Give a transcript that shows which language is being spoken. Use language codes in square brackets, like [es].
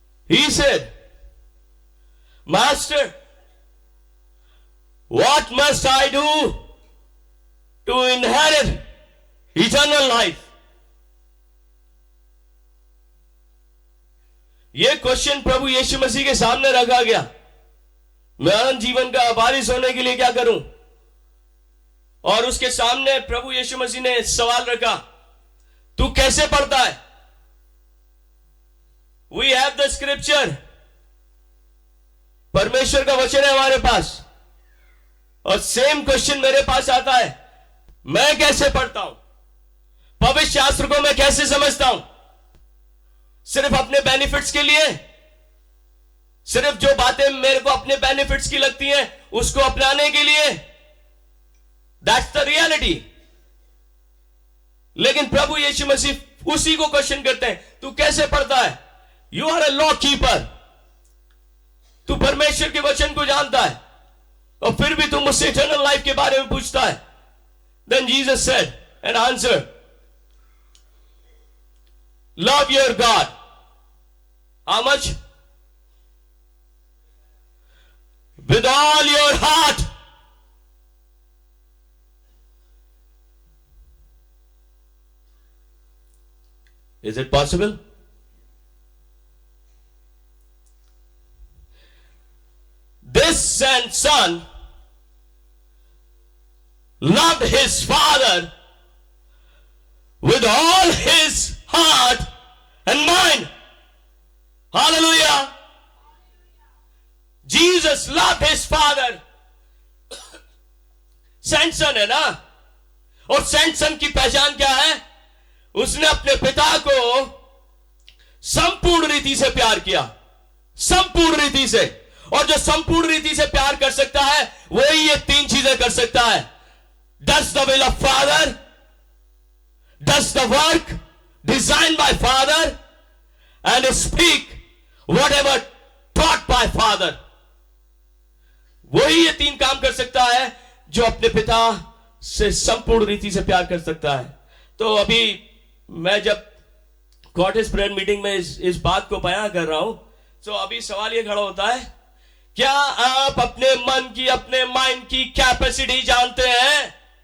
[en] He said, Master, what must I do to inherit eternal life? [hi] यह question प्रभु यीशु मसीह के सामने रखा गया, मैं अनंत जीवन का वारिस होने के लिए क्या करूं? और उसके सामने प्रभु यीशु मसीह ने सवाल रखा, तू कैसे पढ़ता है? [en] We have the scripture. [hi] परमेश्वर का वचन है हमारे पास, और सेम क्वेश्चन मेरे पास आता है, मैं कैसे पढ़ता हूं? पवित्र शास्त्र को मैं कैसे समझता हूं? सिर्फ अपने बेनिफिट्स के लिए, सिर्फ जो बातें मेरे को अपने बेनिफिट्स की लगती हैं उसको अपनाने के लिए? [en] That's the reality. [hi] लेकिन प्रभु यीशु मसीह उसी को क्वेश्चन करते हैं, तू कैसे पढ़ता है? [en] you are a law keeper, [hi] तू परमेश्वर के वचन को जानता है, और फिर भी तू मुझसे इटर्नल लाइफ के बारे में पूछता है। [en] Then Jesus said and answered, love your God? How much? With all your heart. Is it possible? This son loved his father with all his heart and mind. Hallelujah. Jesus loved his father. [hi] Samson है ना, और सैमसन की पहचान क्या है? उसने अपने पिता को संपूर्ण रीति से प्यार किया, संपूर्ण रीति से। और जो संपूर्ण रीति से प्यार कर सकता है वही ये तीन चीजें कर सकता है: [en] does the will of father, does the work designed by father, [hi] and speak whatever taught by father। वही ये तीन काम कर सकता है जो अपने पिता से संपूर्ण रीति से प्यार कर सकता है। तो अभी मैं जब कॉटेज प्रेयर मीटिंग में इस बात को बयां कर रहा हूं, तो अभी सवाल ये खड़ा होता है, क्या आप अपने मन की, अपने माइंड की कैपेसिटी जानते हैं?